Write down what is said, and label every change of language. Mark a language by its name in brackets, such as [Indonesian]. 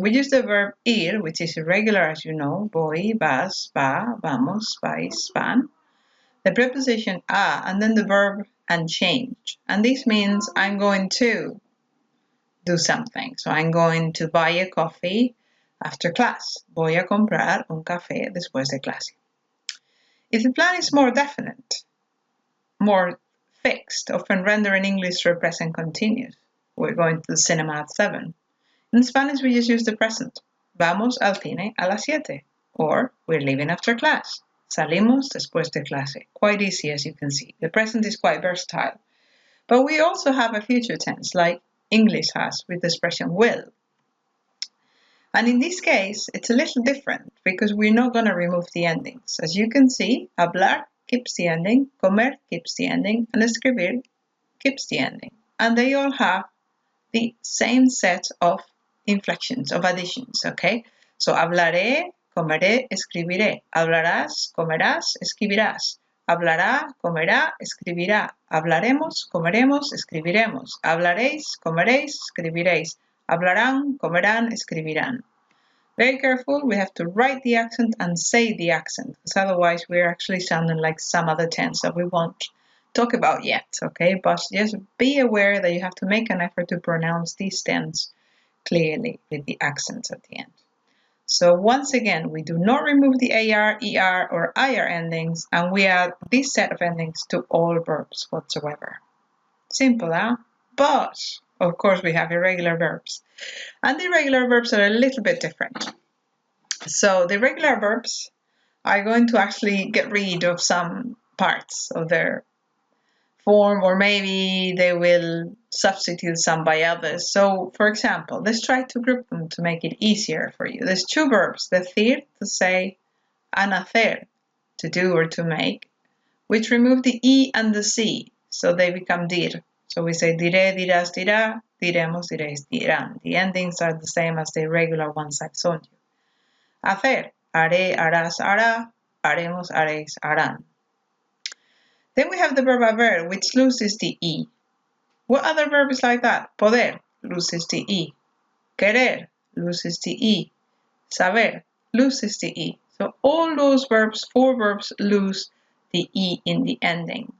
[English] So we use the verb ir, which is irregular, as you know. [Spanish] Voy, vas, va, vamos, vais, van. [English] The preposition a, and then the verb and change. And this means I'm going to do something. So I'm going to buy a coffee after class. [Spanish] Voy a comprar un café después de clase. [English] If the plan is more definite, more fixed, often render in English to present continuous. We're going to the cinema at 7. In Spanish, we just use the present. [Spanish] Vamos al cine a las 7. [English] Or, we're leaving after class. [Spanish] Salimos después de clase. [English] Quite easy, as you can see. The present is quite versatile. But we also have a future tense, like English has, with the expression will. And in this case, it's a little different, because we're not going to remove the endings. As you can see, hablar keeps the ending, comer keeps the ending, and escribir keeps the ending. And they all have the same set of inflections, of additions, okay? [Spanish] So hablaré, comeré, escribiré. Hablarás, comerás, escribirás. Hablará, comerá, escribirá. Hablaremos, comeremos, escribiremos. Hablaréis, comeréis, escribiréis. Hablarán, comerán, escribirán. [English] Very careful, we have to write the accent and say the accent, because otherwise we're actually sounding like some other tense that we won't talk about yet, okay? But just be aware that you have to make an effort to pronounce these tense clearly with the accents at the end. So once again, we do not remove the AR, ER, or IR endings, and we add this set of endings to all verbs whatsoever. Simple, huh? But, of course, we have irregular verbs. And the irregular verbs are a little bit different. So the irregular verbs are going to actually get rid of some parts of their form, or maybe they will substitute some by others. So, for example, let's try to group them to make it easier for you. There's two verbs, decir, to say, and hacer, to do or to make, which remove the E and the C, so they become dir. So we say [Spanish] diré, dirás, dirá, diremos, diréis, dirán. [English] The endings are the same as the irregular ones I've shown you. [Spanish] Hacer, haré, harás, hará, haremos, haréis, harán. [English] Then we have the verb haber, which loses the E. What other verb is like that? Poder loses the E. Querer loses the E. Saber loses the E. So all those verbs, 4 verbs, lose the E in the ending.